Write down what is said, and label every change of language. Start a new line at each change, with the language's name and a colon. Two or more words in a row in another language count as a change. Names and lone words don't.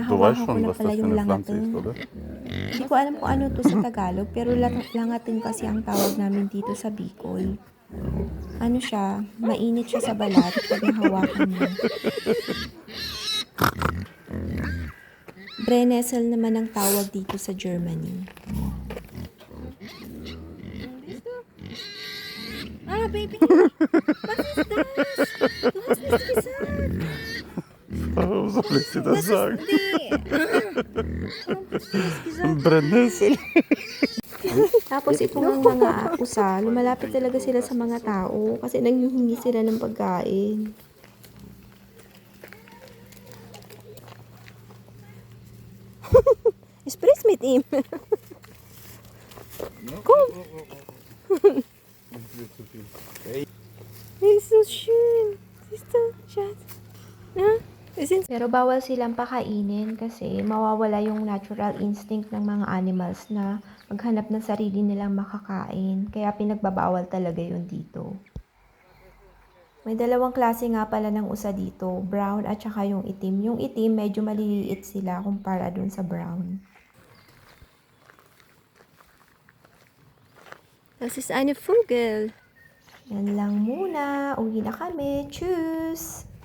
German: Du weißt
Filipino: nahawakan ko
German: schon,
Filipino: na
German: was
Filipino: pala
German: das für
Filipino: yung
German: eine Pflanze
Filipino: langating.
German: ist, oder?
Filipino: Hindi ko alam kung ano to sa Tagalog pero langating kasi ang tawag namin dito sa Bicol. Ano siya, mainit siya sa balat pag nahawakan mo. Brennnessel naman ang tawag dito sa Germany.
English: Ah, Baby!
German: Was ist das? Du hast nichts gesagt. Warum soll ich dir das sagen? Nee. Warum hast du das gesagt? Brennnessel.
Filipino: Tapos ito ng mga usa, lumalapit talaga sila sa mga tao kasi nanghihingi sila ng pagkain.
German: Sprich mit ihm. Komm. Ist so schön. Siehst du, Schatz? Ja?
Filipino: Pero bawal silang pakainin kasi mawawala yung
English: natural instinct
Filipino: ng mga animals na maghanap ng sarili nilang makakain. Kaya pinagbabawal talaga yun dito. May dalawang klase nga pala ng usa dito, brown at saka yung itim. Yung itim medyo maliliit sila kumpara dun sa brown.
German: Das ist eine Vogel.
Filipino: Yan lang muna. Uwi na kami.
German: Tschüss!